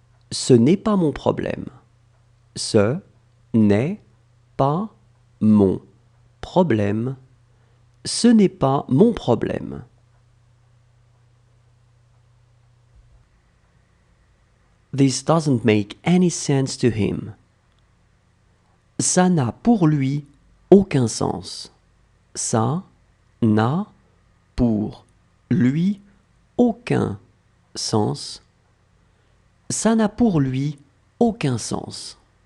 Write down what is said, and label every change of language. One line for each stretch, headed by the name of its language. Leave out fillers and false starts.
French: Ce n'est pas mon problème. Ce n'est pas mon problème. Ce n'est pas mon problème.
English: This doesn't make any sense to him.
French: Ça n'a pour lui aucun sens. Ça n'a pour lui aucun sens. Ça n'a pour lui aucun sens.